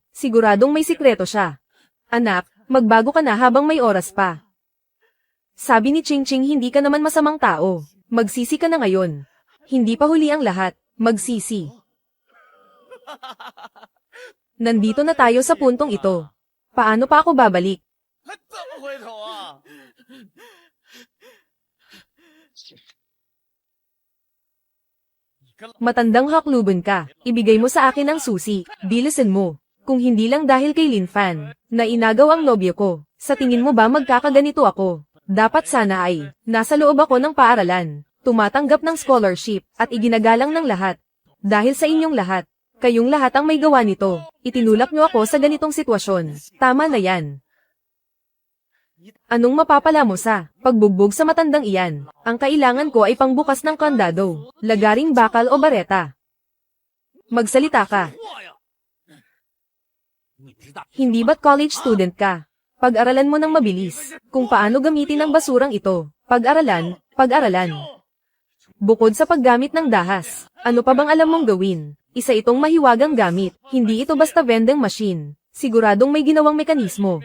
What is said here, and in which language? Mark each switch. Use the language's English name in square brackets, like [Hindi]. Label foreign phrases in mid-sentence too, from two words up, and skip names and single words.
[Filipino] Siguradong may sikreto siya. Anak, magbago ka na habang may oras pa. Sabi ni Ching Ching hindi ka naman masamang tao. Magsisi ka na ngayon. Hindi pa huli ang lahat. Magsisi. Nandito na tayo sa puntong ito. Paano pa ako babalik? [Chinese] 还怎么回头啊？ [Filipino] Matandang hakluban ka. Ibigay mo sa akin ang susi. Bilisan mo. Kung hindi lang dahil kay Lin Fan, na inagaw ang nobyo ko, sa tingin mo ba magkakaganito ako? Dapat sana ay, nasa loob ako ng paaralan, tumatanggap ng scholarship, at iginagalang ng lahat. Dahil sa inyong lahat, kayong lahat ang may gawa nito, itinulak niyo ako sa ganitong sitwasyon. Tama na yan. Anong mapapala mo sa pagbugbog sa matandang iyan? Ang kailangan ko ay pangbukas ng kandado, lagaring bakal o bareta. Magsalita ka. [Chinese] 我呀！你知道 [Filipino] Hindi ba't [English] college student [Filipino] ka? Pag-aralan mo ng mabilis kung paano gamitin ang basurang ito. Pag-aralan, pag-aralan. Bukod sa paggamit ng dahas, ano pa bang alam mong gawin? Isa itong mahiwagang gamit, hindi ito basta [English] vending machine. [Filipino] Siguradong may ginawang mekanismo.